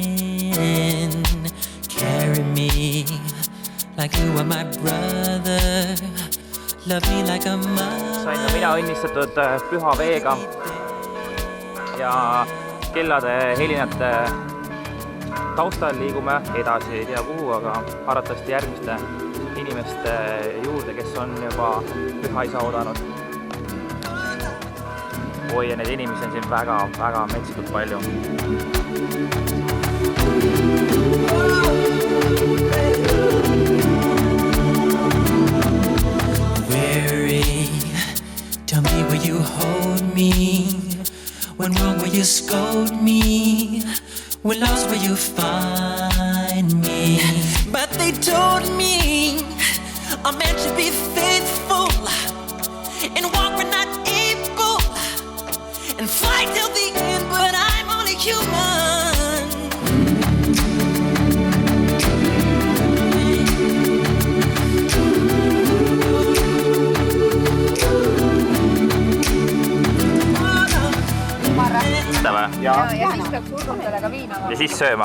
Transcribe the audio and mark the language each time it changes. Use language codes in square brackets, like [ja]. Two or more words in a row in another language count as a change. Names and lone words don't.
[en] Carry me like you are my brother. Love me like a mother. [et] Sain ka mina õnnistatud püha veega ja kellade helinate taustal liigume edasi, ei tea kuhu, aga arvatavasti järgmiste inimeste juurde, kes on juba püha isa oodanud. Oi, ja neid inimesi on siin väga metsikult palju. [en] Weary, tell me will you hold me? When wrong will you scold me? When lost will you find me? But they told me a man should be faithful and walk when not able and fight till the end, but I'm only human. [et] Seda või? Ja siis peab surgutele ka viina. Ja siis sööma.